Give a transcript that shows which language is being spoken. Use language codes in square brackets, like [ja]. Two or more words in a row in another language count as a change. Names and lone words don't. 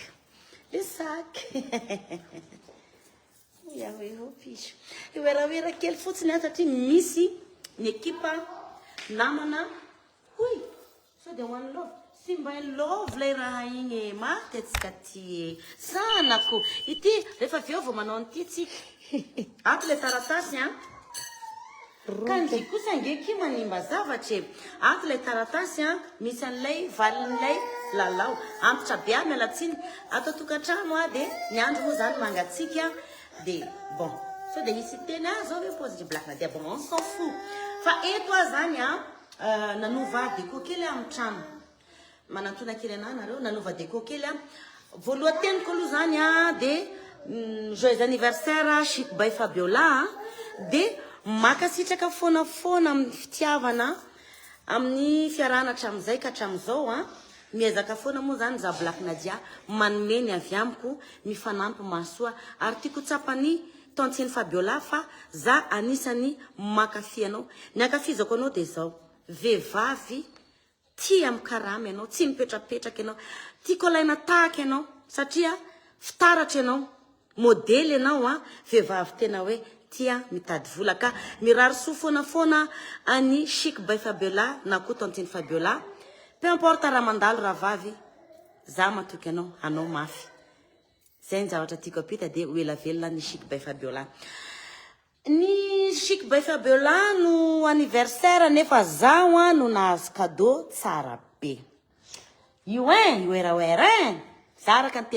[mg] piso oeraoera kely fotsiny satria misy ny ekipa namana hoy so de hoan'ny love sy mba ny love lay raha igny matetsika ty sanako ity rehefa aveo vao manao an'ity tsika ato le taratasy kanji kosa ngeky manimba zavatra ato le taratasy misy an'ilay valin'ilay lalao antitra be miala tsiny ato tokantrano de ny andro moa zany mangatsika de bon so de misy teny zao hoe pose Black Nadia [fr] bon on s'en fout [mg] fa eto zany nanova déco kely amin'ny trano manantona kely ana nareo nanova déco kely voalohanteniko aloha zany de [fr] joyeux anniversaire [mg] Chic by Fabiola de makasitraka foana amin'ny fitiavana amin'ny fiarahana hatramin'izay ka hatramin'izao miezaka foana moa zany za Black Nadia manome ny avy amiko mifanampy masoa ary tiako tsapany tantiny Fabiola fa za anisany makafy anao ny akafizako anao de zao vehivavy tia mikaramy anao tsy mipetrapetraka anao tiako alaina tahaka anao satria fitaratra anao modely anao vehivavy tena hoe tia mitady vola ka mirary soa foana any Chic by Fabiola na koa tantiny Fabiola [fr] peu importe [mg] raha mandalo raha vavy za matoky anao mafy zay ny zavatra tiako apita de oela velona ny Chic by Fabiola. Ny Chic by Fabiola no anniversaire nefa zaho no nahazo cadeau tsara be io oeraoera za araka ny